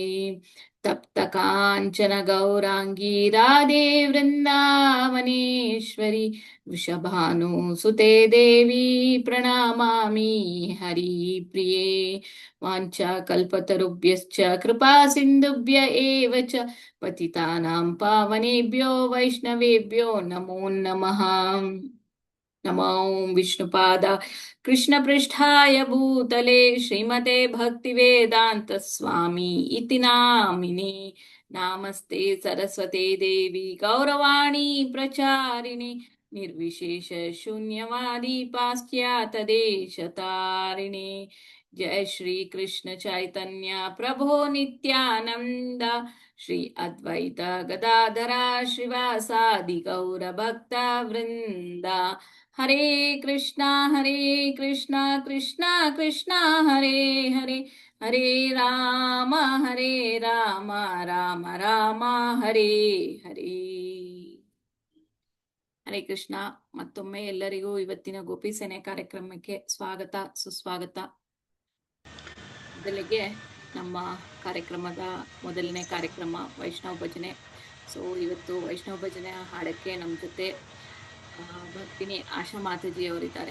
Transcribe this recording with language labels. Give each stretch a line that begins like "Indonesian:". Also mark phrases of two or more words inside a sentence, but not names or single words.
Sanskrit: ತಪ್ತ ಕಾಂಚನ ಗೌರಾಂಗಿ ರಾಧೆ ವೃಂದಾವನೇಶ್ವರಿ ವೃಷಭಾನು ಸುತೆ ದೇವಿ ಪ್ರಣಮಾಮಿ ಹರಿ ಪ್ರಿಯೇ. ವಾಂಛಾ ಕಲ್ಪತರುಭ್ಯಶ್ಚ ಕೃಪಾ ಸಿಂಧುಭ್ಯ ಏವ ಚ ಪತಿತಾನಾಂ ಪಾವನೇಭ್ಯೋ ವೈಷ್ಣವೇಭ್ಯೋ ನಮೋ ನಮಃ. ನಮೋ ವಿಷ್ಣುಪಾದ ಕೃಷ್ಣಪೃಷ್ಠಾಯ ಭೂತಲೆ ಶ್ರೀಮತೆ ಭಕ್ತಿವೇದಾಂತ ಸ್ವಾಮಿ ಇತಿ ನಾಮಿನೇ. ನಾಮಸ್ತೆ ಸರಸ್ವತೆ ದೇವಿ ಗೌರವಾಣಿ ಪ್ರಚಾರಿಣಿ ನಿರ್ವಿಶೇಷ ಶೂನ್ಯವಾದಿ ಪಾಶ್ಚಾತ್ಯ ದೇಶತಾರಿಣಿ. ಜಯ ಶ್ರೀ ಕೃಷ್ಣ ಚೈತನ್ಯ ಪ್ರಭೋ ನಿತ್ಯಾನಂದ ಶ್ರೀ ಅದ್ವೈತ ಗದಾಧರ ಶ್ರೀವಾಸಾದಿ ಗೌರ ಭಕ್ತ ವೃಂದ. ಹರೇ ಕೃಷ್ಣ ಕೃಷ್ಣ ಕೃಷ್ಣ ಹರೇ ಹರೇ ಹರೇ ರಾಮ ರಾಮ ರಾಮ ಹರೇ ಹರೇ. ಹರೇ ಕೃಷ್ಣ.
Kannada: ಮತ್ತೊಮ್ಮೆ ಎಲ್ಲರಿಗೂ ಇವತ್ತಿನ ಗೋಪಿ ಸೇನೆ ಕಾರ್ಯಕ್ರಮಕ್ಕೆ ಸ್ವಾಗತ ಸುಸ್ವಾಗತ. ಮೊದಲಿಗೆ ನಮ್ಮ ಕಾರ್ಯಕ್ರಮದ ಮೊದಲನೇ ಕಾರ್ಯಕ್ರಮ ವೈಷ್ಣವ ಭಜನೆ. ಸೊ ಇವತ್ತು ವೈಷ್ಣವ ಭಜನೆ ಹಾಡಕ್ಕೆ ನಮ್ಮ ಜೊತೆ ಭಕ್ತಿನಿ ಆಶಾ ಮಾತಾಜಿಯವರಿದ್ದಾರೆ.